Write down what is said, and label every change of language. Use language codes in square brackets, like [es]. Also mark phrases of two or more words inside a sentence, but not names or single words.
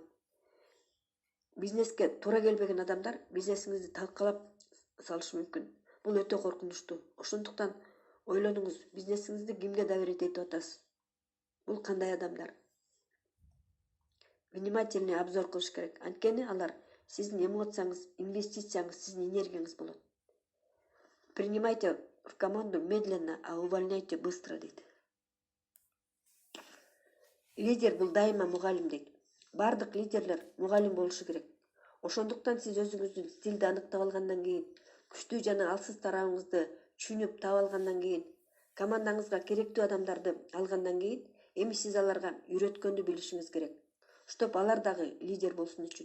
[ky] Бизнеске туура келбеген адамдар бизнесиңизди талкалап салышы мүмкүн. Бул өтө коркунучтуу. Ошондуктан ойлонуңуз, бизнесиңизди кимге доверить этип атасыз? Бул кандай адамдар? [ru] Внимательный обзор кылыш керек. [ky] Анткени алар сиздин эмоцияңыз, инвестицияңыз, сиздин энергияңыз болот. [ru] Принимайте в команду медленно, а увольняйте быстро дейт. [ky] Лидер бул дайыма мугалим дейт. Бардык лидерлер мугалим болушу керек. Ошондуктан сиз өзүңүздүн стилди аныктап алгандан кийин, күчтүү жана алсыз тарабыңызды түшүнүп таап алгандан кийин, командаңызга керектүү адамдарды алгандан кийин, эми сиз аларга үйрөткөндү билишиңиз керек, чтоб алар дагы лидер болсун үчүн.